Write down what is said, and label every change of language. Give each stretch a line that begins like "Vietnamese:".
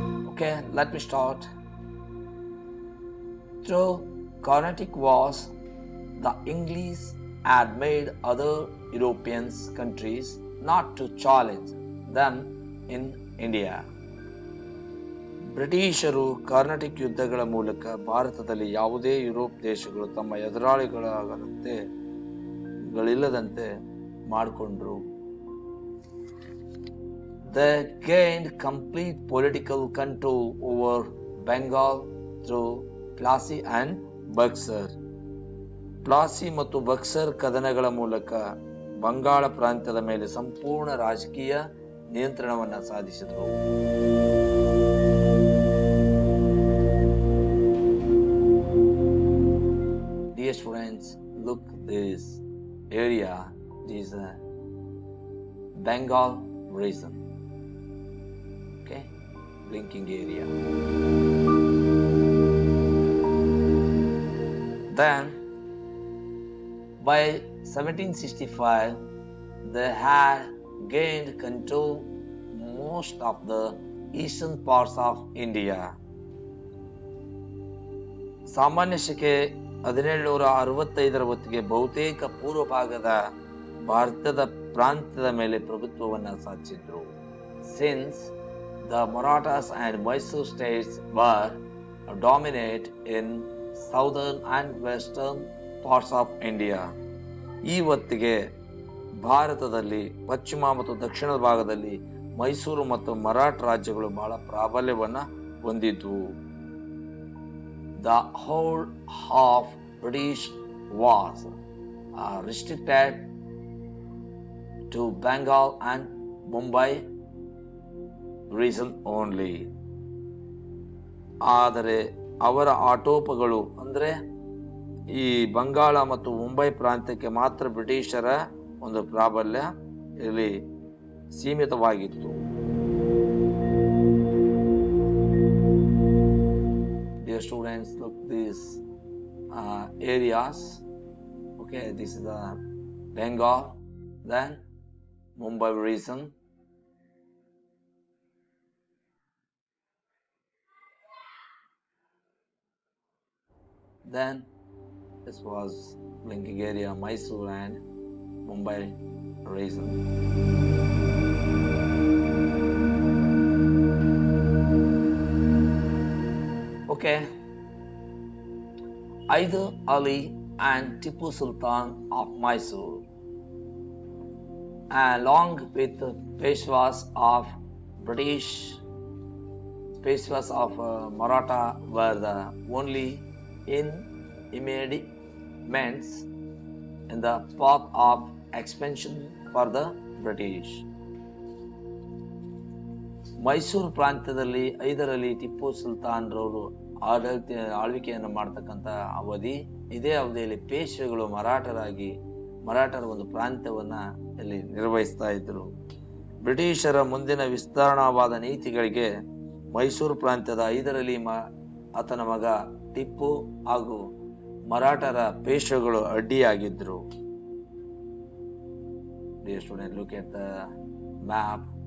English: Okay, let me start. Through Carnatic Wars, the English had made other European countries not to challenge them in India.
Kannada: ಬ್ರಿಟಿಷರು ಕಾರ್ನಾಟಿಕ್ ಯುದ್ಧಗಳ ಮೂಲಕ ಭಾರತದಲ್ಲಿ ಯಾವುದೇ Europe ದೇಶಗಳು ತಮ್ಮ ಎದುರಾಳಿಗಳಿಲ್ಲದಂತೆ ಮಾಡಿಕೊಂಡ್ರು.
English: They gained complete political control over Bengal through Plassey and Buxar.
Kannada: Plassey ಮತ್ತು ಬಕ್ಸರ್ ಕದನಗಳ ಮೂಲಕ ಬಂಗಾಳ ಪ್ರಾಂತ್ಯದ ಮೇಲೆ ಸಂಪೂರ್ಣ ರಾಜಕೀಯ ನಿಯಂತ್ರಣವನ್ನು ಸಾಧಿಸಿದರು.
English: Dear students, look this area. It is a Bengal region. Okay, blinking area. Then by 1765, they had gained control most of the eastern parts of India.
Kannada: ಸಾಮಾನ್ಯ ಶಕೆ 1765 ಹೊತ್ತಿಗೆ ಬಹುತೇಕ ಪೂರ್ವ ಭಾಗದ ಭಾರತದ ಪ್ರಾಂತ್ಯದ ಮೇಲೆ ಪ್ರಭುತ್ವವನ್ನು ಸಾಧಿಸಿದ್ರು.
English: Since the Marathas and Mysore states were dominant in southern and western parts of India,
Kannada: ಈ ಹೊತ್ತಿಗೆ ಭಾರತದಲ್ಲಿ ಪಶ್ಚಿಮ ಮತ್ತು ದಕ್ಷಿಣದ ಭಾಗದಲ್ಲಿ ಮೈಸೂರು ಮತ್ತು ಮರಾಠ ರಾಜ್ಯಗಳು ಬಹಳ ಪ್ರಾಬಲ್ಯವನ್ನು ಹೊಂದಿದ್ವು.
English: The whole of British was restricted to Bengal and Mumbai region only.
Kannada: ಆದರೆ ಅವರ ಆಟೋಪಗಳು ಅಂದರೆ ಈ ಬಂಗಾಳ ಮತ್ತು ಮುಂಬೈ ಪ್ರಾಂತ್ಯಕ್ಕೆ ಮಾತ್ರ ಬ್ರಿಟಿಷರ ಒಂದು ಪ್ರಾಬಲ್ಯ ಇಲ್ಲಿ ಸೀಮಿತವಾಗಿತ್ತು.
English: Dear students, look these areas. Okay, this is the Bengal, then Mumbai region, then this was blinking area, Mysore and Mumbai region. Okay, Hyder Ali and Tipu Sultan of Mysore, along with the Peshwas of British, Peshwas of Maratha, were the only impediments in the path of expansion for the British.
Kannada: Mysuru ಪ್ರಾಂತ್ಯದಲ್ಲಿ 5ರಲ್ಲಿ ಟಿಪ್ಪು ಸುಲ್ತಾನ್ ರವರು ಆಳ್ವಿಕೆಯನ್ನು ಮಾಡ್ತಕ್ಕಂಥ ಅವಧಿ. ಇದೇ ಅವಧಿಯಲ್ಲಿ ಪೇಶ್ವೆಗಳು ಮರಾಠರ ಒಂದು ಪ್ರಾಂತ್ಯವನ್ನ ಇಲ್ಲಿ ನಿರ್ವಹಿಸ್ತಾ ಇದ್ರು. ಬ್ರಿಟಿಷರ ಮುಂದಿನ ವಿಸ್ತರಣಾವಾದ ನೀತಿಗಳಿಗೆ ಮೈಸೂರು ಪ್ರಾಂತ್ಯದ 5ರಲ್ಲಿ ಆತನ ಮಗ ಟಿಪ್ಪು ಹಾಗೂ ಮರಾಠರ ಪೇಶ್ವೆಗಳು ಅಡ್ಡಿಯಾಗಿದ್ರು.
English: Dear student, look at the map.